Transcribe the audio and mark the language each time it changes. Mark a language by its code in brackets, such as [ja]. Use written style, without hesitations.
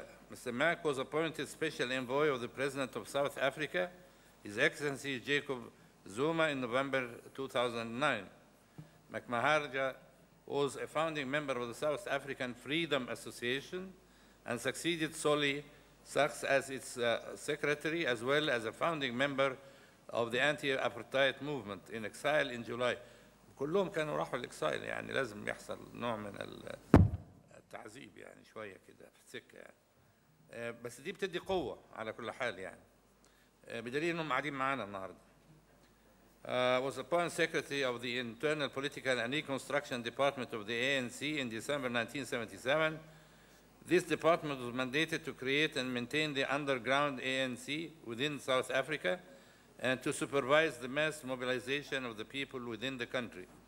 [en] Mr. Mac was appointed Special Envoy of the President of South Africa, His Excellency Jacob Zuma, in November 2009. Maharaj was a founding member of the South African Freedom Association and succeeded Solly Sachs as its secretary, as well as a founding member of the anti-apartheid movement in exile in July. [ar] كلهم كانوا راحوا الإكسايل، يعني لازم يحصل نوع من التعذيب يعني شوية كده في السكة يعني. بس دي بتدي قوة على كل حال يعني. بدليل إنهم قاعدين معانا النهاردة. [en] Was appointed Secretary of the Internal Political and Reconstruction Department of the ANC in December 1977. This department was mandated to create and maintain the underground ANC within South Africa and to supervise the mass mobilization of the people within the country.